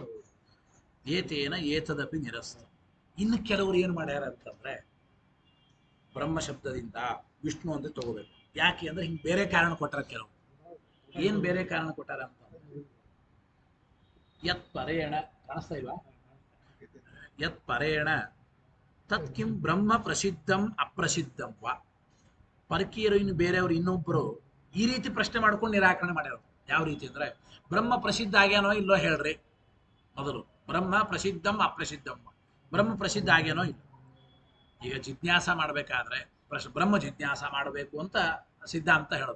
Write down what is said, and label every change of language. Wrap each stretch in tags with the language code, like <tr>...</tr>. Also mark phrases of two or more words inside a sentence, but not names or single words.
<sa>ಏತೇನ ಏತದಪಿ ನಿರಸ್ತ.</sa> <kn>ಇನ್ನು ಕೆಲವರು ಏನ್ ಮಾಡ್ಯಾರ ಅಂತಂದ್ರೆ ಬ್ರಹ್ಮ ಶಬ್ದದಿಂದ ವಿಷ್ಣು ಅಂತ ತಗೋಬೇಕು. ಯಾಕೆ ಅಂದ್ರೆ ಹಿಂಗ್ ಬೇರೆ ಕಾರಣ ಕೊಟ್ಟಾರ ಕೆಲವರು. ಏನ್ ಬೇರೆ ಕಾರಣ ಕೊಟ್ಟಾರ ಅಂತ</kn> <sa>ಯತ್ ಪರೇಣ</sa> <kn>ಕಾಣಿಸ್ತಾ ಇಲ್ವಾ?</kn> <sa>ಯತ್ ಪರೇಣ ತತ್ ಕಿಂ ಬ್ರಹ್ಮ ಪ್ರಸಿದ್ಧಂ ಅಪ್ರಸಿದ್ಧಂ ವಾ.</sa> <kn>ಪರಕೀಯರು ಇನ್ನು ಬೇರೆಯವರು ಇನ್ನೊಬ್ಬರು ಈ ರೀತಿ ಪ್ರಶ್ನೆ ಮಾಡ್ಕೊಂಡು ನಿರಾಕರಣೆ ಮಾಡ್ಯಾರ. ಯಾವ ರೀತಿ ಅಂದ್ರೆ ಬ್ರಹ್ಮ ಪ್ರಸಿದ್ಧ ಆಗ್ಯಾನೋ ಇಲ್ಲೋ ಹೇಳ್ರಿ ಮೊದಲು.</kn> <sa>ಬ್ರಹ್ಮ ಪ್ರಸಿದ್ಧಂ ಅಪ್ರಸಿದ್ಧಂ,</sa> <kn>ಬ್ರಹ್ಮ ಪ್ರಸಿದ್ಧ ಆಗ್ಯಾನೋ ಇಲ್ಲ. ಈಗ ಜಿಜ್ಞಾಸ ಮಾಡ್ಬೇಕಾದ್ರೆ ಬ್ರಹ್ಮ ಜಿಜ್ಞಾಸ ಮಾಡಬೇಕು ಅಂತ ಸಿದ್ಧಾಂತ ಹೇಳೋದು.</kn>